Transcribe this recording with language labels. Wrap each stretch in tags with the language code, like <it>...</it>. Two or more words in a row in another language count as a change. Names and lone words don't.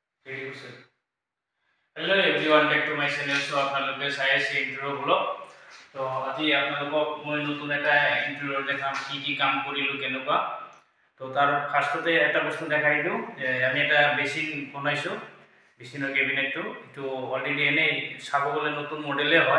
<en>Hello everyone, back to my channel.</en> <as>सो आपलोके চাই আছে ইন্ট্রো হলো। তো আজি আপোনালোকক মই নতুন এটা ইন্ট্রো দেখাম, কি কাম কৰিলো কেনেকুৱা। তো তাৰ ফাৰ্ষ্টতে এটা বস্তু দেখাই দিও যে আমি এটা বেসিন বনাইছো, বেসিনৰ কেবিনেটটো। এটো অলৰেডি এনে চাব গলে নতুন মডেলে হয়।</as>